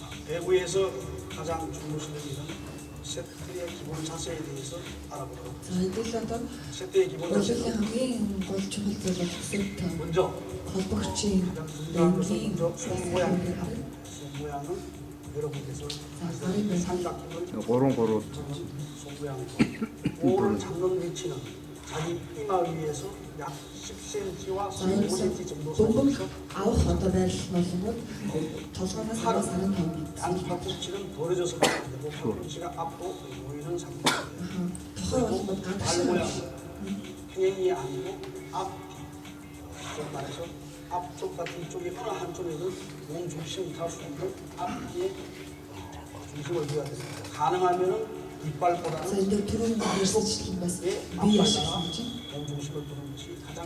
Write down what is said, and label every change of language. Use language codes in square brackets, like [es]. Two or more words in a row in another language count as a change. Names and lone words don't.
[ko] 배구에서 가장 중요시되는 세트의 기본 자세에 대해서 알아보도록 [mn] За хэдүүл одоо [ko] 세트의 기본 [mn] урлагийн [ko] 자세는 [mn] хамгийн гол чухал зүйл бол сет [ko] 먼저 [mn] холбогчийн [ko] 가장 중요한 것은 [mn] 랭гийн [ko] 먼저 손 모양입니다. 손 모양은 여러분께서 삼각형을 고런 고로 손 모양으로 볼을 잡는 위치는 자기 이마 위에서 약 10cm와 15cm 정도 [mn] бөмбөг [ko] 사이에서 [mn] авах одоо байрлал болгоод толгоноос 15 cm. [ko] 양 팔꿈치는 벌어져서 가야 되고 팔꿈치가 앞으로 모이는 상태입니다. [mn] тохой болгоод [ko] 발 [mn] гадагш [ko] 모양은 평행이 아니고 좀 말해서 앞쪽 같은 쪽에 어느 한쪽에는 몸 중심을 탈 수 있는 앞뒤에 중심을 둬야 됩니다. 가능하면은 [mn] За [ko] 이빨보다는 [mn] энэ түрүүн ярьсанчлан бас [ko] 예, [mn] бие [ko] 앞발다가 [mn] ашиглаж чинь [ko] 몸 중심을 두는 것이 가장